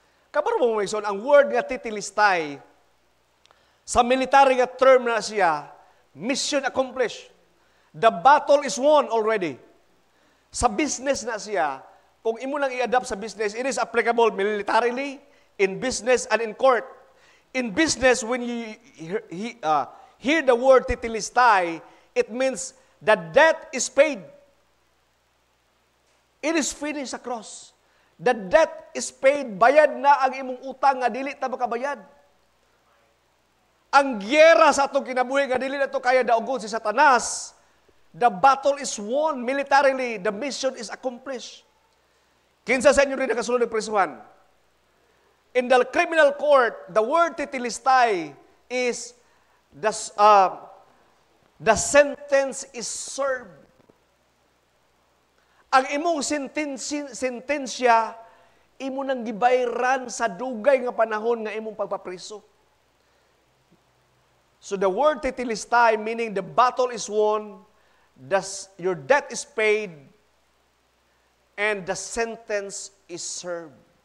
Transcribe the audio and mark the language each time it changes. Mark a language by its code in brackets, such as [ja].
[ceb] Kabaro mo Mason, ang word nga titilistai, sa military nga term na siya, [en] mission accomplished. The battle is won already. [ceb] Sa business na siya, kung imo lang i-adapt sa business, [en] it is applicable militarily, in business, and in court. In business, when you hear the word titilistai, it means the debt is paid. It is finished across. The debt is paid. [ceb] Bayad na ang imong utang nga dili ta makabayad. Ang gyera sa atong kinabuhi nga dili na to kaya daogon si Satanas. [en] The battle is won militarily. The mission is accomplished. [ceb] Kinsa sa inyo rin nakasulod ng prisuhan? [en] In the criminal court, the word titilistai is the sentence is served. [ceb] Ang imong sentensya, imo nang gibayran sa dugay nga panahon nga imong pagpapriso. [en] So the word titilistai, meaning the battle is won, your debt is paid, and the sentence is served.